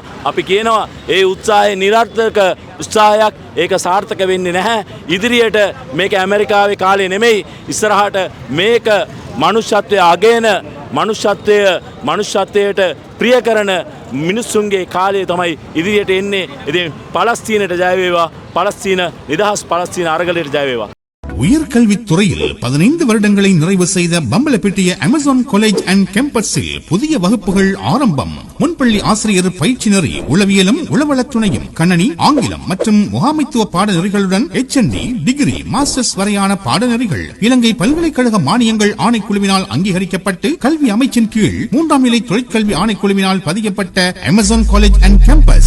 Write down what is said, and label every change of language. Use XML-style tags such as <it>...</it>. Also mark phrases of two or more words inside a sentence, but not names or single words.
<si>අපි කියනවා ඒ උත්සාහය නිරර්ථක උත්සාහයක්, ඒක සාර්ථක වෙන්නේ නැහැ. ඉදිරියට මේක ඇමරිකාවේ කාලේ නෙමෙයි, ඉස්සරහට මේක මනුෂ්‍යත්වය අගයන, මනුෂ්‍යත්වයට ප්‍රිය කරන මිනිස්සුන්ගේ කාලය තමයි ඉදිරියට එන්නේ. ඉතින් පලස්තීනයට ජය වේවා, පලස්තීන නිදහස් පලස්තීන අරගලයට ජය වේවා.</si> <ta>உயர்கல்வித்துறையில் 15 வருடங்களை நிறைவு செய்த பம்பலப்பிட்டிய அமேசான் காலேஜ் அண்ட் கேம்பஸில் புதிய வகுப்புகள் ஆரம்பம். முன்பள்ளி ஆசிரியர் பயிற்சி நெறி, உளவியலும் உளவளத்துணையும், கணனி, ஆங்கிலம் மற்றும் முகாமைத்துவ பாடநெறிகளுடன் HND, டிகிரி, மாஸ்டர்ஸ் வரையான பாடநெறிகள் இலங்கை பல்கலைக்கழக மானியங்கள் ஆணைக்குழுவினால் அங்கீகரிக்கப்பட்டு கல்வி அமைச்சின் கீழ் 3ஆம் நிலை தொழிற்கல்வி ஆணைக்குழுவினால் பதியப்பட்ட அமேசான் காலேஜ் அண்ட் கேம்பஸ்.</ta>